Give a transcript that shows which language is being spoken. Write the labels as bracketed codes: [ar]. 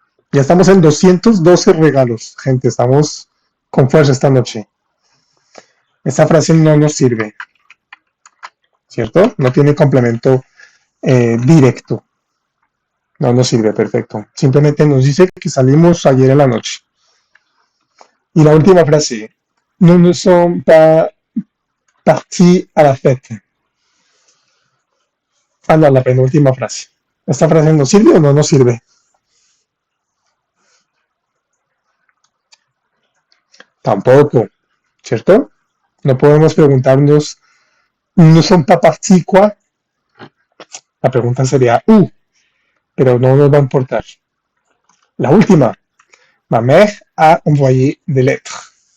[es] Ya estamos en 212 regalos, gente. Estamos con fuerza esta noche. Esta frase no nos sirve, ¿cierto? No tiene complemento directo. No nos sirve, perfecto. Simplemente nos dice que salimos ayer en la noche. Y la última frase. [fr] Nous ne sommes pas partis à la fête. [es] Ah, no, la penúltima frase. ¿Esta frase nos sirve o no nos sirve? Tampoco, ¿cierto? No podemos preguntarnos, ¿no [fr] son pas partis quoi? [es] La pregunta sería pero no nos va a importar. La última. [fr] Ma mère a envoyé des lettres.